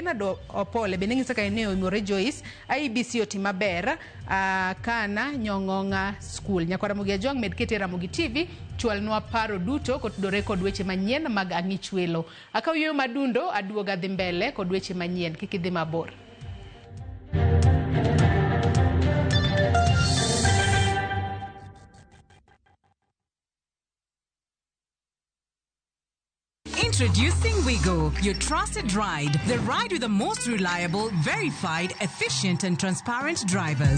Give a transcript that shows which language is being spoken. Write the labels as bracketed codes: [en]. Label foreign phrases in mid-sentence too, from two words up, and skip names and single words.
[luo] Bernard Opole bende ng'isa ka eneo Imore Joyce IBC oti maber kana Nyong'ong'a School. Nyakwara Mugi Ajong' med kete Ramogi TV chwalnwa paro duto kotudore kod weche manyien mag ang'ich welo. Akaw yo madundo aduoga dhi mbele kod weche manyien kik idhi mabor. [en] Introducing Wigo, your trusted ride. The ride with the most reliable, verified, efficient and transparent drivers.